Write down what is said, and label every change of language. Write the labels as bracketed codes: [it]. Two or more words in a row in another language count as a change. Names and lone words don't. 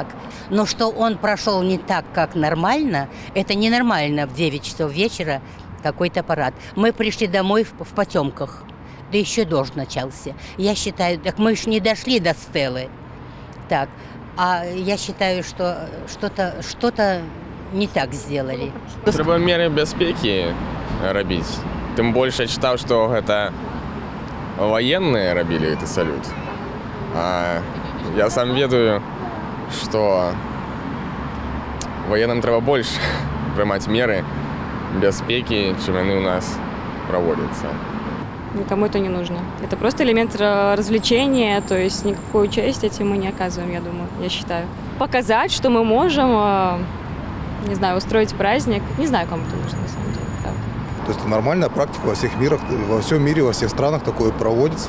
[ru] Но что он прошел не так, как нормально, это ненормально в 9 часов вечера какой-то парад. Мы пришли домой в потемках. Да еще дождь начался. Я считаю, так мы же не дошли до стелы. Так. А я считаю, что что-то не так сделали. [be] Треба меры бяспекі рабіць. Тым больш я чытаў, што гэта ваенныя рабілі гэты салют. А я сам ведаю, што военным трэба больш прымаць меры бяспекі, чым яны ў нас праводзяцца. [ru] Никому это не нужно. Это просто элемент развлечения, то есть никакую часть этим мы не оказываем, я думаю, я считаю. Показать, что мы можем, не знаю, устроить праздник. Не знаю, кому это нужно, на самом деле. Так. То есть это нормальная практика во всех мирах, во всем мире, во всех странах такое проводится.